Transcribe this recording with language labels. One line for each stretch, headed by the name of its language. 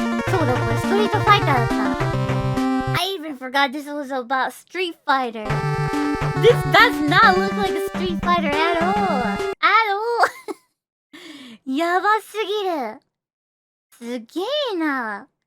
Japanese: そうだ、これストリートファイターだった。
English: I even forgot this was about Street Fighter. This does not look like a Street Fighter at all. At all.
Japanese: やばすぎる。すげえな。